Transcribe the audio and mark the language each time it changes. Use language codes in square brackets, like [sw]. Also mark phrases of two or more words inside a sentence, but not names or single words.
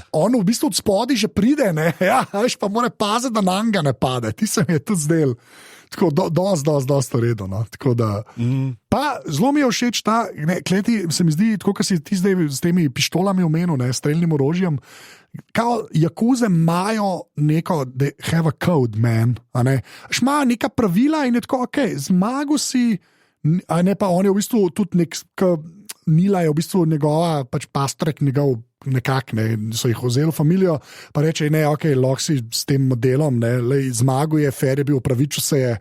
[sl] On v bistvu od spodaj že pride, ne? Ja, veš, pa mora paziti, da na njega ne pade. Ti se mi je tudi zdel. Tako, dosti redo. No? Tako da. Pa zelo mi je všeč ta, kleti, se mi zdi, tako kot si ti zdaj s temi pištolami omenil, streljnim orožjem. Kao Jakuze imajo neko, [en] they have a code, man. [sl] Imajo neka pravila in je tako, zmagal si, a ne pa on je v bistvu tudi nek, Nila je v bistvu njegova, pač pastrek njegov, nekako, ne, so jih vzeli v familijo, pa reče, ne, lahko si s tem modelom, zmagal je, fair je bil, pravičil se je.